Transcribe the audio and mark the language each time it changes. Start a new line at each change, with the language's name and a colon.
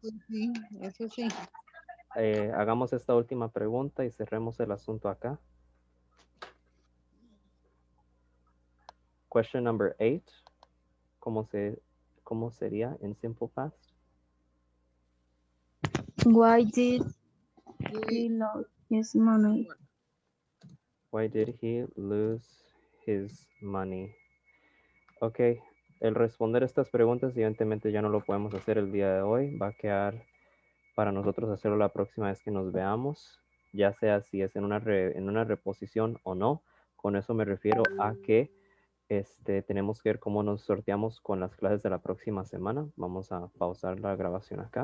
Spanish: Sí, eso sí. hagamos esta última pregunta y cerremos el asunto acá.
English: Question number 8.
Spanish: ¿Cómo sería en simple past?
English: Why did he lose his money? Why did he lose his money.
Spanish: Ok, el responder estas preguntas evidentemente ya no lo podemos hacer el día de hoy. Va a quedar para nosotros hacerlo la próxima vez que nos veamos, ya sea si es en una reposición o no. Con eso me refiero a que tenemos que ver cómo nos sorteamos con las clases de la próxima semana. Vamos a pausar la grabación acá.